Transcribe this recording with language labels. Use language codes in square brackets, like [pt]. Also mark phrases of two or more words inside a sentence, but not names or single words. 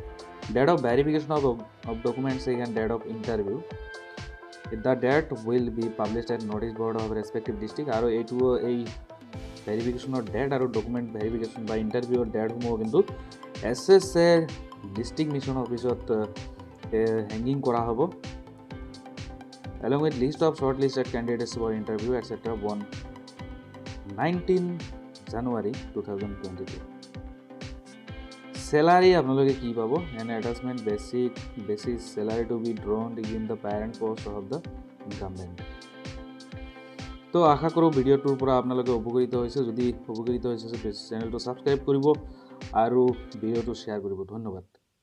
[en] Date of verification of documents and date of interview. The date will be published at notice board of respective district [as] আৰু এইটোও এই ভেৰিফিকেশ্যনৰ ডেট আৰু [en] document verification [as] বা ইণ্টাৰভিউৰ ডেটসমূহ কিন্তু SSA [en] district mission officeত [as] হেংগিং কৰা হ'ব [en] along with list of shortlisted candidates for interview etc. on 19 January 2022. [as] Salary আপোনালোকে কি পাব? [en] An attachment basis salary to be drawn in the parent post of the incumbent. [as] তো আশা কৰোঁ ভিডিঅ'টোৰ পৰা আপোনালোকে উপকৃত হৈছে। যদি উপকৃত হৈছে চেনেলটো ছাবস্ক্ৰাইব কৰিব আৰু ভিডিঅ'টো শ্বেয়াৰ কৰিব। ধন্যবাদ।